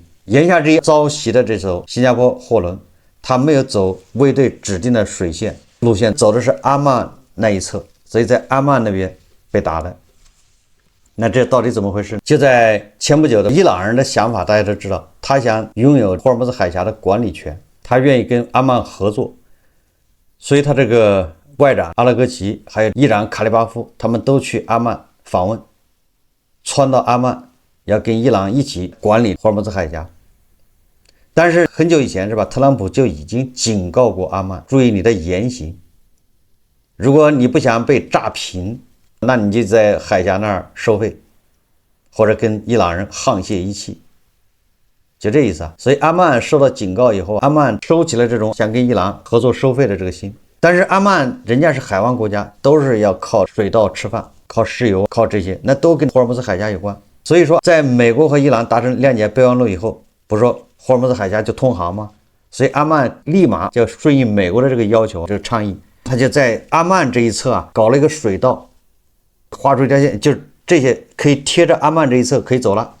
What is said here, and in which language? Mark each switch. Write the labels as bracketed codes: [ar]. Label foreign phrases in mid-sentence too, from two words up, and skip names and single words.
[zh] 言下之意，遭襲的這艘新加坡貨輪，他沒有走衛隊指定的水線路線，走的是阿曼那一側，所以在阿曼那邊被打的。那這到底怎麼回事？就在前不久的伊朗人的想法，大家都知道，他想擁有霍爾木茲海峽的管理權，他願意跟阿曼合作，所以他這個外長阿拉格齊還有議長卡利巴夫，他們都去阿曼訪問，竄到阿曼，要跟伊朗一起管理霍爾木茲海峽。但是很久以前是吧，特朗普就已經警告過阿曼，注意你的言行，如果你不想被炸平，那你就在海峽那兒收費，或者跟伊朗人沆瀣一氣，就這意思啊。所以阿曼受到警告以後，阿曼收起了這種想跟伊朗合作收費的這個心。但是阿曼人家是海灣國家，都是要靠水稻吃飯，靠石油，靠這些，那都跟霍爾木茲海峽有關。所以說，在美國和伊朗達成諒解備忘錄以後，不是說霍爾木茲海峽就通航嗎？所以阿曼立馬就順應美國的這個要求，這個倡議，他就在阿曼這一側啊搞了一個水道。畫出一條線，就這些可以貼着阿曼這一側可以走了。